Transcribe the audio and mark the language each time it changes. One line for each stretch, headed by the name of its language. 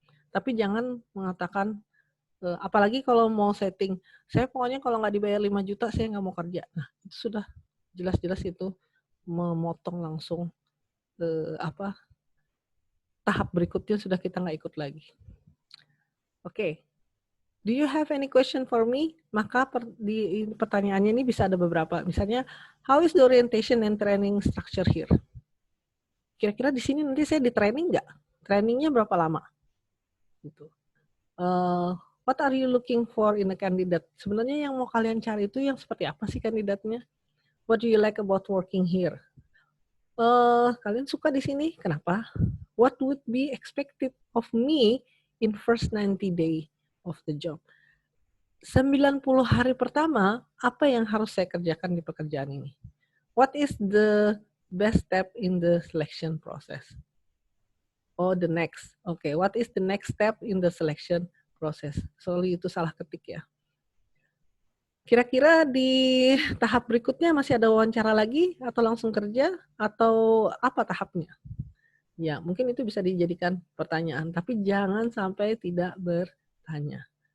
Indonesian: Tapi jangan mengatakan, apalagi kalau mau setting, "Saya pokoknya kalau nggak dibayar 5 juta saya nggak mau kerja." Nah, itu sudah jelas-jelas itu memotong langsung, apa, tahap berikutnya sudah kita nggak ikut lagi.
English: Oke, "Do you have any question for me?"
Indonesian: Maka di pertanyaannya ini bisa ada beberapa, misalnya,
English: "How is the orientation and training structure here?"
Indonesian: Kira-kira di sini nanti saya di-training nggak? Trainingnya berapa lama? Gitu.
English: What are you looking for in a candidate?
Indonesian: Sebenarnya yang mau kalian cari itu yang seperti apa sih kandidatnya?
English: What do you like about working here?
Indonesian: Kalian suka di sini, kenapa?
English: What would be expected of me in first 90 day of the job?
Indonesian: 90 hari pertama, apa yang harus saya kerjakan di pekerjaan ini?
English: What is the best step in the selection process? Oh, the next. Oke, what is the next step in the selection process?
Indonesian: Sorry, itu salah ketik ya. Kira-kira di tahap berikutnya masih ada wawancara lagi atau langsung kerja atau apa tahapnya? Ya, mungkin itu bisa dijadikan pertanyaan, tapi jangan sampai tidak bertanya.